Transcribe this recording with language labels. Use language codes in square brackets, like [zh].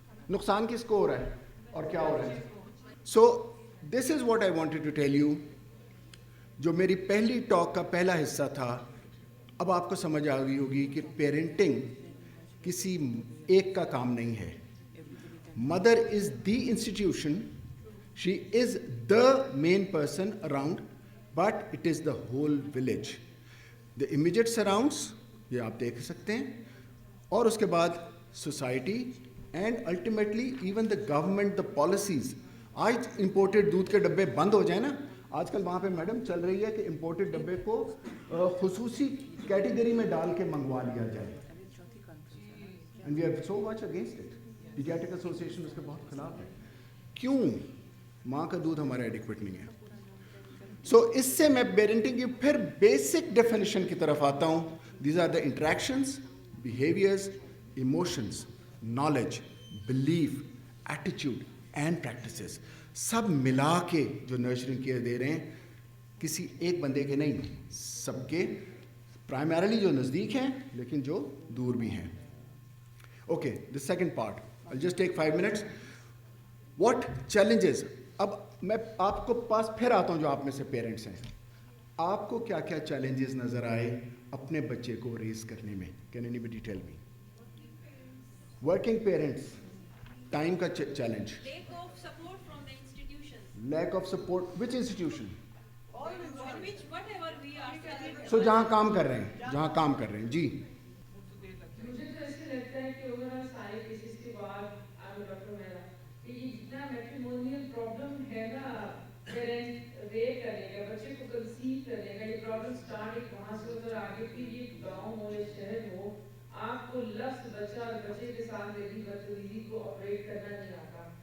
[ur] نقصان کس کو ہو رہا ہے اور کیا ہو رہا ہے؟ [en] So this is what I wanted to tell you. [ur] جو میری پہلی ٹاک کا پہلا حصہ تھا, اب آپ کو سمجھ آ گئی ہوگی کہ پیرنٹنگ کسی ایک کا کام نہیں ہے. [en] Mother is the institution, she is the main person around, but it is the whole village. The immediate surrounds [ur] یہ آپ دیکھ سکتے ہیں, اور اس کے بعد [en] Society and ultimately even the government, the policies. [ur] آج امپورٹڈ دودھ کے ڈبے بند ہو جائیں نا, آج کل وہاں پہ میڈم چل رہی ہے کہ امپورٹڈ ڈبے کو خصوصی کیٹیگری میں ڈال کے منگوا لیا جائے. [en] And we are so much against it. [ur] Paediatric association اس کے بہت خلاف ہے. کیوں؟ ماں کا دودھ ہمارا ایڈیکویٹ نہیں ہے. سو اس سے میں پیرنٹنگ کی پھر بیسک ڈیفینیشن کی طرف آتا ہوں. [en] these are the interactions, behaviours, emotions, knowledge, belief, ایٹیچیوڈ and practices, [ur] سب ملا کے جو نرچرنگ کیئر دے رہے ہیں, کسی ایک بندے کے نہیں, سب کے, پرائمرلی جو نزدیک ہیں لیکن جو دور بھی ہیں. [en] Okay, the second part, I'll just take 5 minutes. What challenges? [ur] اب میں آپ کو پاس پھر آتا ہوں جو آپ میں سے پیرنٹس ہیں. آپ کو کیا کیا چیلنجز نظر آئے اپنے بچے کو ریز کرنے میں؟ [en] Can anybody tell me? Working parents, [ur] time کا challenge. [en] Lack of support from the institutions. Lack of support. Which institution? Which whatever we are studying. [ur] So جہاں کام کر رہے ہیں, جی. مجھے تو ایسے لگتا ہے کہ اوور آل سارے کیسز کے بعد ڈاکٹر میرا کہ یہ جتنا میٹریمونیل پرابلم ہے نا, پیرنٹ ریپ کرنے کا, بچے کو کنسیو کرنے کا, یہ پرابلم اسٹارٹ ایک وہاں سے ادھر آگے, پھر یہ گاؤں ہو یا شہر ہو, آپ کو لفظ بچہ اور بچے کے ساتھ میری بدتمیزی کو آپریٹ کرنا نہیں آتا.